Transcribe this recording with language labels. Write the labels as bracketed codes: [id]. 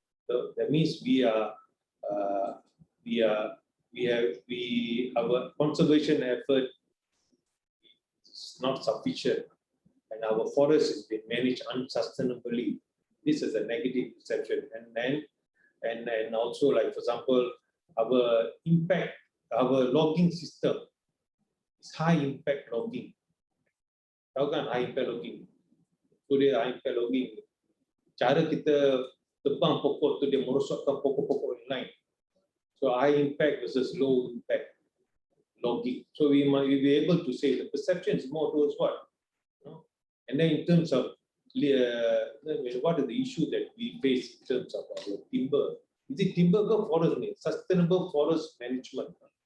[en] So that means our conservation effort is not sufficient, and our forest has been managed unsustainably. This is a negative perception, and also, like for example, our logging system is high impact logging. [ms] Tahu kan high impact logging? So dia high impact logging. Cara kita tebang pokok tu dia merosakkan pokok-pokok yang lain. [en] So high impact versus low impact logging. So we might be able to say the perception is more towards what? And then in terms of what is the issue that we face in terms of our timber? Is it timber or forest? Sustainable forest management.